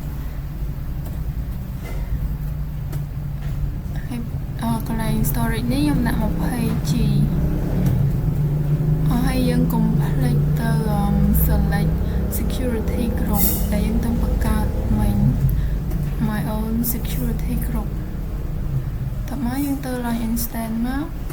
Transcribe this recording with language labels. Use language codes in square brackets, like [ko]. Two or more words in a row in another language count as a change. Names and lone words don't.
[km] ហើយកន្លែង storage នេះខ្ញុំដាក់ 20G ហើយយើង complete ទៅ [en] select security group [km] ដែលយើងទៅបង្កើតមិញ [en] my own security group [km] តោះមកយើងទៅ [en] launch instance [km] មក